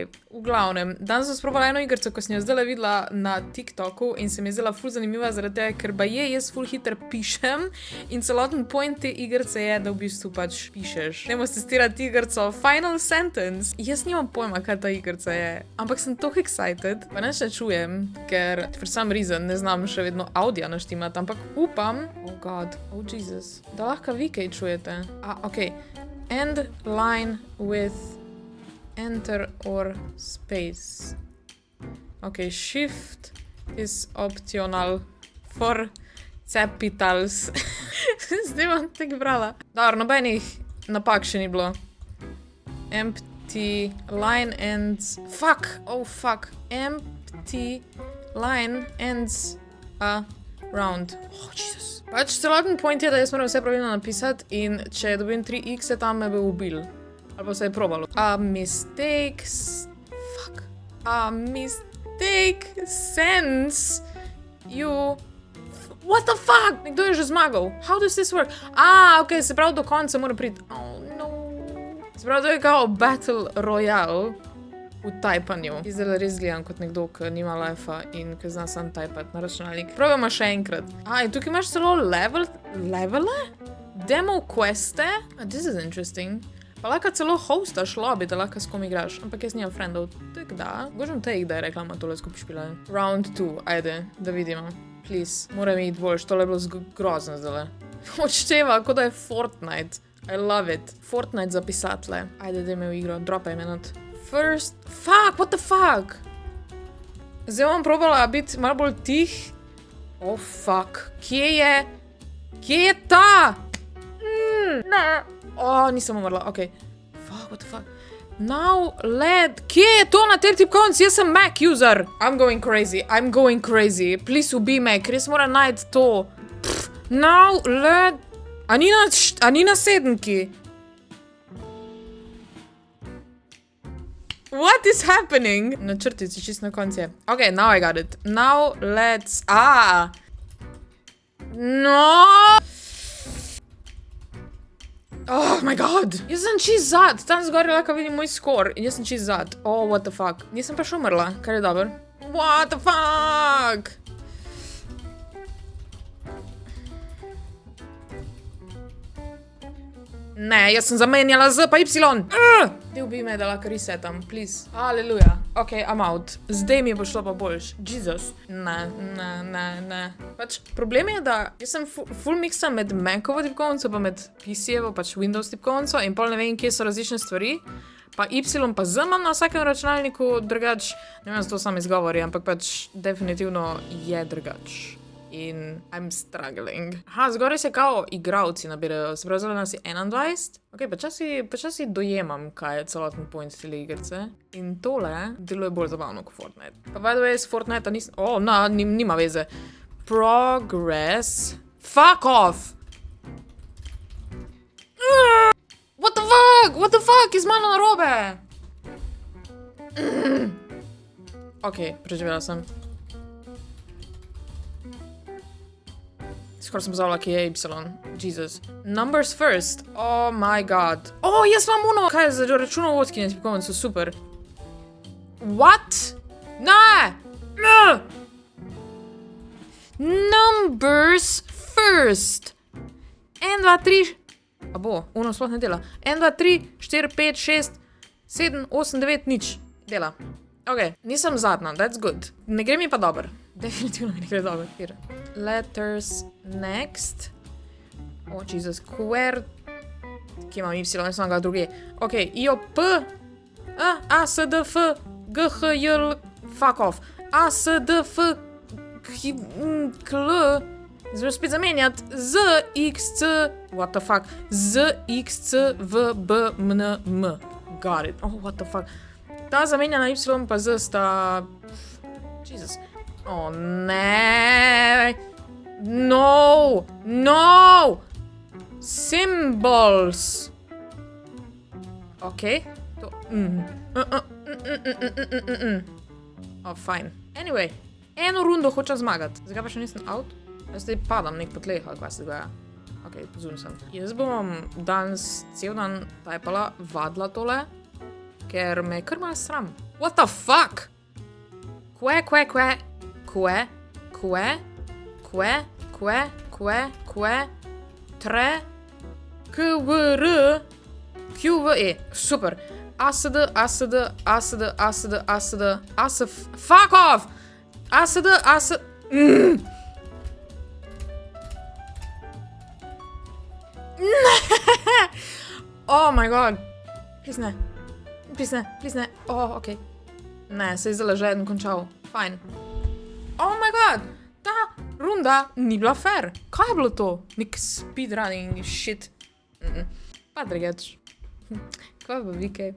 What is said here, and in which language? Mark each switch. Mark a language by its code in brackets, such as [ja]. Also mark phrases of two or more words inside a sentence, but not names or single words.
[sl] V glavnem, danes sem sprobala eno igrico, ko sem jo zdaj videla na TikToku in se mi je zdela ful zanimiva zaradi tega, ker baje jaz ful hitro pišem in celoten point te igrice je, da v bistvu pač pišeš. Dajmo testirati igrico Final Sentence. Jaz nimam pojma, kaj ta igrica je, ampak sem toliko excited, pa nič ne čujem, ker [en] for some reason [sl] ne znam še vedno audija naštimati, ampak [en] oh god, oh Jesus, [sl] da lahko vi kaj čujete. Ok. [en] End line with enter or space. Ok, shift is optional for capitals. [sl] Zdaj bom tako brala. Dobro, nobenih napak še ni bilo. [en] Empty line ends... Fuck! Oh, fuck. Empty line ends round. Oh, Jesus. [sl] Pač celoten point je, da jaz moram vse pravilno napisati in če dobim 3x, tam me bo ubil. Ali pa se je probalo. [en] A mistake sends you... What the fuck? [sl] Nekdo je že zmagal. [en] How does this work? [sl] Ok, se pravi do konca mora priti. [en] Oh, no. [sl] Se pravi, to je kao Battle Royale v tajpanju. Zdaj res gledam kot nekdo, ki nima life-a in ki zna sam tajpati na računalnik. Probajmo še enkrat. In tukaj imaš celo levele? [it] Demo queste? [en] This is interesting. [sl] Pa lahko celo hostaš lobby, da lahko s kom igraš. Ampak jaz nimam friendov. Tak da. Božem te da je reklama tole skupaj špilali. Round 2. Ajde, da vidimo. Please. Mora mi iti boljš. Tole je bilo grozno zdaj. Odšteva, kot da je Fortnite. [en] I love it. [sl] Fortnite za pisatelje. Ajde, daj me v igro. Dropaj me not. First... [en] Fuck, what the fuck? [sl] Zdaj bom probala biti malo bolj tih. [en] Oh, fuck. [sl] Kje je ta? Ne. Nisem umrla, okej. [en] Fuck, what the fuck? Now let... [sl] Kje je to na tej tipkovnici? Jaz sem [en] Mac user. I'm going crazy. [sl] Please ubij me, ker jaz moram najti to. [en] Now let... [sl] A ni na sedemki? [en] What is happening? [sl] Na črtici, čist na konci je. [en] Ok, now I got it. Now let's... No! Oh my god! [sl] Jaz sem čist zad. Tam zgoraj lahko vidim moj skor. In jaz sem čist zad. [en] Oh, what the fuck. [sl] Nisem pa še umrla, kar je dobro. [en] What the fuck? [sl] Ne, jaz sem zamenjala Z pa Y. Dej ubij me, da lahko resetam, please. [en] Halleluja. Ok, I'm out. [sl] Zdaj mi bo šlo pa boljš. Jesus. Ne. Pač problem je, da jaz sem full mixa med Macovo tipkovnico pa med PC-evo, pač Windows tipkovnico in pol ne vem, kje so različne stvari. Pa Y pa Z imam na vsakem računalniku drugač. Ne vem, zato sam izgovori, ampak pač definitivno je drugač. [en] In I'm struggling. [sl] Zgoraj se kao igravci nabirajo. Se pravi, nas je 21. Ok, počasi dojemam, kaj je celoten point tele igrice. In tole deluje bolj zabavno kot Fortnite. [en] Pa by the way, [sl] s Fortnite nisem... nima veze. Progress. [en] Fuck off! What the fuck? What the fuck? [sl] Je z mano narobe? Ok, preživela sem. Skoro sem pozvala, ki je Y. [en] Jesus. Numbers first. Oh my god. [sl] Jaz imam uno. Kaj je za računovodski na tipkovnico? Super. What? Ne! [en] Numbers first. 1, 2, 3... [sl] uno sploh ne dela. 1, 2, 3, 4, 5, 6, 7, 8, 9, nič. Dela. Ok, nisem zadnja, [en] that's good. [sl] Ne gre mi pa dober. Definitivno mi ne gre dober. [en] Here. Letters next. Oh, Jesus. Quer... [sl] Kje imam Y, ne sem ga druge. [en] Ok, I, O, P. A, S, D, F. G, H, J, L. Fuck off. A, S, D, F. [sl] K, L. Zdaj spet zamenjati. [en] Z, X, C. What the fuck. Z, X, C, V, B, M, M. Got it. Oh, what the fuck. [sl] Ta zamenja na Y pa Z sta... Jesus. Oh, ne. No. [en] Symbols. Ok. To... Oh, fine. Anyway. [sl] Eno rundo hočem zmagati. Zakaj pa še nisem out? Jaz zdaj padam nek po tleh, ali kaj se dogaja. Ok, zun sem. Jaz bom danes cel dan tajpala, vadla tole, ker me je kar malo sram. [en] What the fuck? Kve, tre, kvr, qve, super. ASD, fuck off! ASD, Oh my god. [sl] Please ne. [en] Oh, ok. [sl] Ne, se je zdaj že eden končal. Fajn. [en] Oh my god. [sl] Ta runda ni bila fair. Kaj je bilo to? Nek [en] speedrunning shit. [sl] Pa drugač. Kaj pa vi kaj?